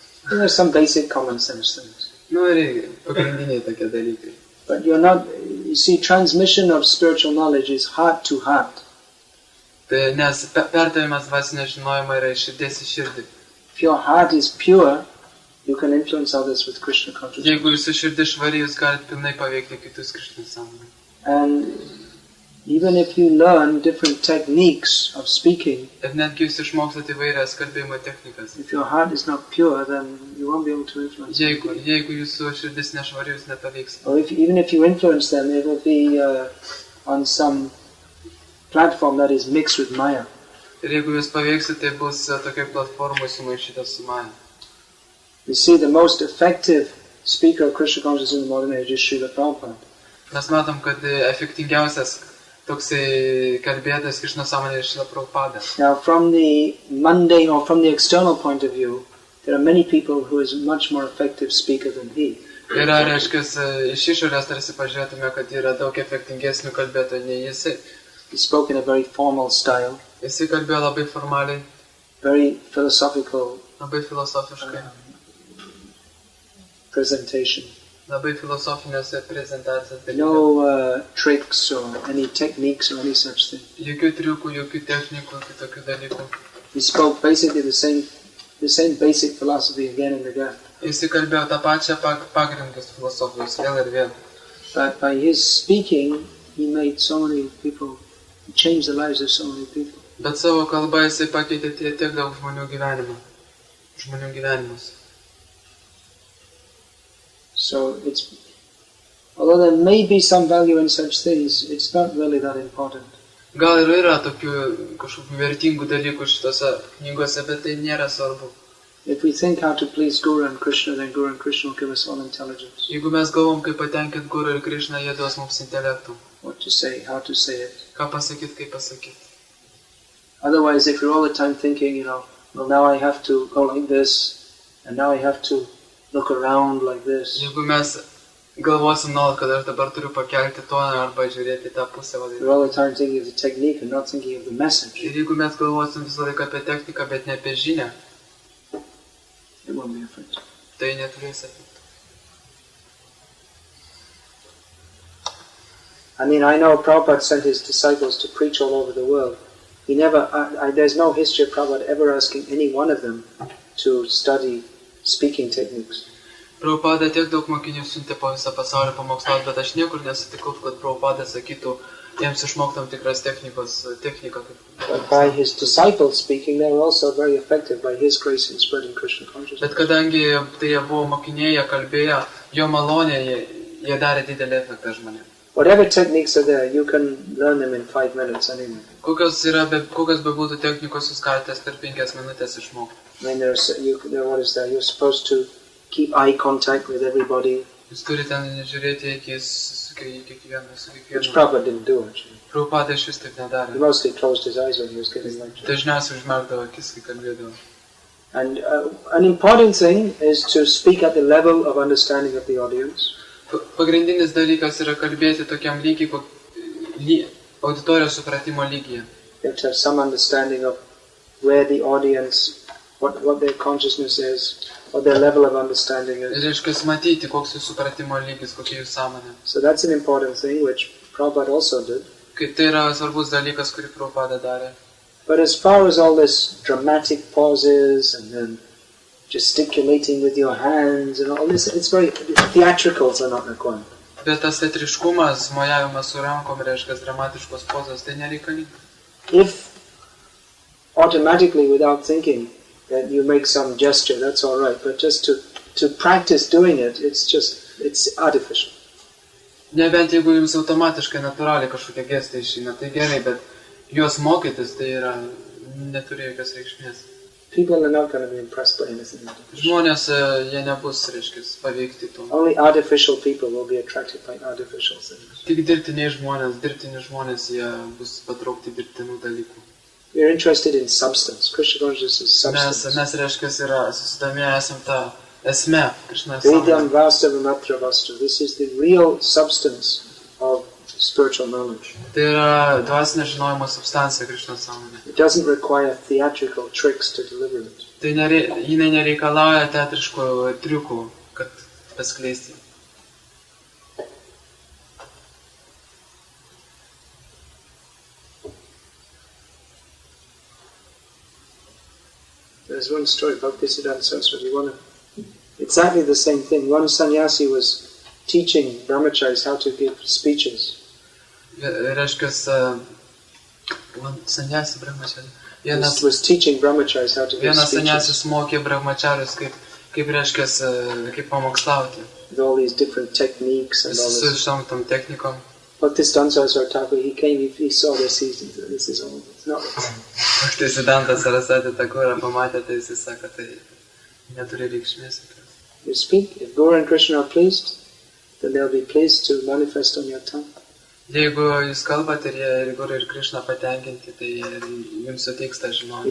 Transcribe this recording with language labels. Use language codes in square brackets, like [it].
[en] There are some basic common sense things. [lt] Nu, ir pagrindiniai tokie dalykai. [en] But you're not, you see, transmission of spiritual knowledge is heart to heart. [lt] Tai nes perdavimas dvasinio žinojimo yra iš širdies į širdį. [en] If your heart is pure, you can influence others with Krishna consciousness. [lt] Jeigu jūsų širdis švari, jūs galite pilnai paveikti kitus Krishna sąmonę. [en] And even if you learn different techniques of speaking, [lt] Ir netgi jūs išmokstate įvairias kalbėjimo technikas. [en] if your heart is not pure, then you won't be able to influence them. [lt] Jeigu jūsų širdis nešvari, jūs nepaveiks. [en] Or even if you influence them, it will be on some platform that is mixed with Maya. [lt] Ir jeigu jūs paveiksit, tai bus tokia platforma sumaišyta su Maya. [en] You see, the most effective speaker of Krishna consciousness in the modern age is Srila Prabhupada. [lt] Mes matom, kad efektingiausias toksai kalbėtas Krishna sąmonė yra Srila Prabhupada. [en] Now, from the mundane or from the external point of view, there are many people who is much more effective speaker than he. [lt] Yra, reiškia, iš išorės tarsi pažiūrėtume, kad yra daug efektingesnių kalbėtojų nei jisai. [en] He spoke in a very formal style, [lt] Jisai kalbėjo labai formaliai, [en] very philosophical [lt] labai filosofiškai, [en] presentation. [lt] labai filosofinėse prezentacijose. [en] No tricks or any techniques or any such thing. [lt] Jokių triukų, jokių technikų, kitokių dalykų. [en] He spoke basically the same basic philosophy again and again. [lt] Jisai kalbėjo tą pačią pagrindus filosofijos vėl ir vėl. [en] But by his speaking, he made so many people, he changed the lives of so many people. [lt] Bet savo kalba jisai pakeitė tiek daug žmonių gyvenimus. [en] So although there may be some value in such things, it's not really that important. [lt] Gal ir yra tokių kažkokių vertingų dalykų šitose knygose, bet tai nėra svarbu. [en] If we think how to please Guru and Krishna, then Guru and Krishna will give us all intelligence. [lt] Jeigu mes galvom, kaip patenkinti Guru ir Krishna, jie duos mums intelektų. [en] What to say, how to say it. [lt] Ką pasakyti, kaip pasakyti. [en] Otherwise, if you're all the time thinking, well, now I have to go like this, and now I have to look around like this. [lt] Jeigu mes galvosim nuolat, kad aš dabar turiu pakelti toną arba žiūrėti tą pusę. [en] You're all the time thinking of the technique and not thinking of the message. [lt] Ir jeigu mes galvosim visą laiką apie techniką, bet ne apie žinią, [en] it won't be effective. [lt] Tai neturės efekto. [en] I mean, I know Prabhupada sent his disciples to preach all over the world. He never, there's no history of Prabhupada ever asking any one of them to study speaking techniques. [lt] Prabhupada tiek daug mokinių siuntė po visą pasaulį pamokslauti, bet aš niekur nesutikau, kad Prabhupada sakytų jiems išmoktam tikras techniką. [en] But by his disciples speaking, they were also very effective by his grace in spreading Krishna consciousness. [lt] Bet kadangi tai jie buvo mokiniai, jie kalbėjo, jo malonė, jie darė didelį efektą žmonėms. [en] Whatever techniques are there, you can learn them in 5 minutes anyway. [lt] Kokios bebūtų technikos, jūs galite per 5 minutės išmokti. [en] I mean, what is there? You're supposed to keep eye contact with everybody. [lt] Jūs turite žiūrėti akis su kiekvienu. [en] Which Prabhupada didn't do, actually. [lt] Prabhupada iš vis taip [en] He [lt] nedarė. [en] mostly closed his eyes when he was giving lectures. [lt] Dažniausiai užmerkdavo akis, kai kalbėdavo. [en] And an important thing is to speak at the level of understanding of the audience. [lt] Pagrindinis dalykas yra kalbėti tokiam lygiai, auditorijos supratimo lygyje. [en] You have to have some understanding of where the audience, what their consciousness is, what their level of understanding is. [lt] Reiškia matyti, koks jų supratimo lygis, kokia jų sąmonė. [en] So that's an important thing, which Prabhupada also did. [lt] Tai yra svarbus dalykas, kurį Prabhupada darė. [en] But as far as all this dramatic pauses and then gesticulating with your hands and all this, it's very, theatricals are not required. [lt] Bet tas teatriškumas, mojavimas su rankom, reiškia dramatiškos pozos, tai nereikalinga. [en] If automatically, without thinking, that you make some gesture, that's all right. But just to practice doing it, it's artificial. [lt] Nebent jeigu jums automatiškai natūraliai kažkokie gestai išeina, tai gerai, bet juos mokytis tai yra neturi jokios reikšmės. [en] People are not going to be impressed by anything artificial. [lt] Žmonės, jie nebus, reiškia, paveikti to. [en] Only artificial people will be attracted by artificial things. [lt] Tik dirbtiniai žmonės, jie bus patraukti dirbtinų dalykų. [en] We are interested in substance. Krishna consciousness is substance. [lt] Mes reiškia, yra susidomėję esam tą esmę, Krishna [sa] Vedam [lt] sąmonę. [sa] vastavamatra vastu. [en] This is the real substance of spiritual knowledge. [lt] Tai yra dvasinė žinojimo substancija, Krishna sąmonė. [en] It doesn't require theatrical tricks to deliver it. [lt] Tai jinai nereikalauja teatriškų triukų, kad paskleisti. [en] There's one story about Bhaktisiddhanta Saraswati. Exactly the same thing. One sannyasi was teaching brahmacharis how to give speeches. [lt] Reiškia, sannyasi brahmachari. [en] Was teaching brahmacharis how to give [lt] Vienas [en] speeches. [lt] sanyasis mokė brahmacharius, kaip reiškia, kaip pamokslauti. [en] With all these different techniques and all [lt] Su [en] this. [lt] šitom tom technikom. [en] Bhaktisiddhanta Saraswati Thakur, he came, he saw this, he said, this is all. It's not. [lt] Bhaktisiddhanta Saraswati Thakur pamatė, tai jis sako, tai neturi reikšmės. [en] You speak, if Guru and Krishna are pleased, then they'll be pleased to manifest on your tongue. [lt] Jeigu jūs kalbate ir Guru ir Krishna patenkinti, tai jums suteiks tą žinojimą.